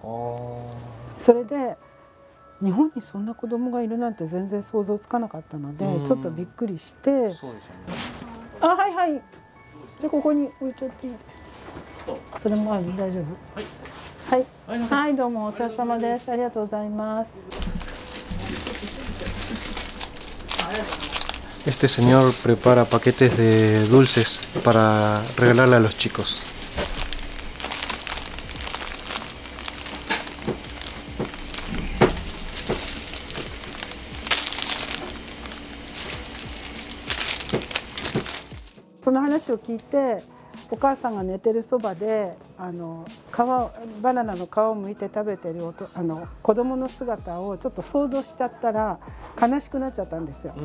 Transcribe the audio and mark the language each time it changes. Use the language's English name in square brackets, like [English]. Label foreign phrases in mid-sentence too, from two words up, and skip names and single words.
[Japanese] それで日本にそんな子供がいるなんて全然想像つかなかったので、ちょっとびっくりして、あ、はいはい、じゃあここに置いちゃっていい？それも大丈夫？はいはいはい、どうもお疲れ様です。ありがとうございます。 [Spanish] Este señor prepara paquetes de dulces para regalarle a los chicos. [Japanese] その話を聞いて、お母さんが寝てるそばでバナナの皮を剥いて食べてる子供の姿をちょっと想像しちゃったら悲しくなっちゃったんですよ。